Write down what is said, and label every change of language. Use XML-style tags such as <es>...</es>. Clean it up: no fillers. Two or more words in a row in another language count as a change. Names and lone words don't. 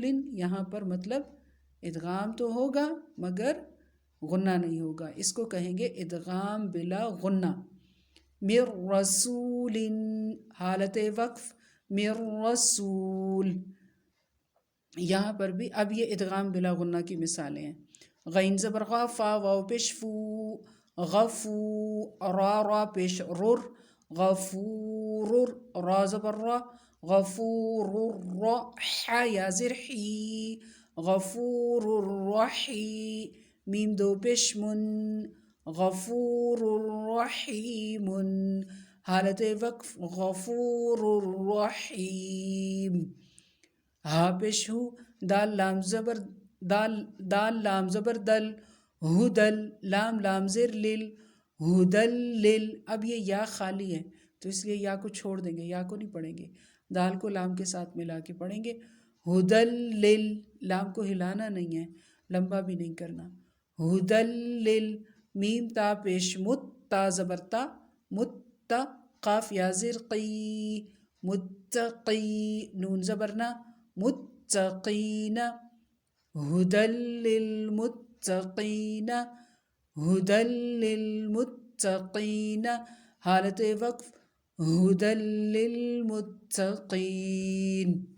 <ur>یہاں پر مطلب ادغام تو ہوگا مگر غنہ نہیں ہوگا اس کو کہیں گے ادغام بلا غنہ. مر رسول حالت وقف مر رسول یہاں پر بھی اب یہ ادغام بلا غنہ کی مثالیں ہیں. غین زبر غا، فا واو پیش فو، غفو، را را پیش رر، غفور، را زبر را، غفور را، ح یا زر حی، غفور رحی، میم دو پیش من، غفور رحیم، حالت وقف غفور رحیم. ہا پیش ہو، دال لام زبر دال لام زبر دل، ہدل، لام لام زر لل، ہدل لل. اب یہ یا خالی ہے تو اس لیے یا کو چھوڑ دیں گے، یا کو نہیں پڑھیں گے، دال کو لام کے ساتھ ملا کے پڑھیں گے. ہدل لل، لام کو ہلانا نہیں ہے، لمبا بھی نہیں کرنا. ہدل لل. میم تا پیش مت، تا زبر تا، مت، قاف یا زر قی، متقی، نون زبرنا، متقین،</ur> <ar>ہدل للمتقین، ہدل للمتقین،</ar> <ur>حالت وقف</ur> <ar>ہدل للمتقین.</ar>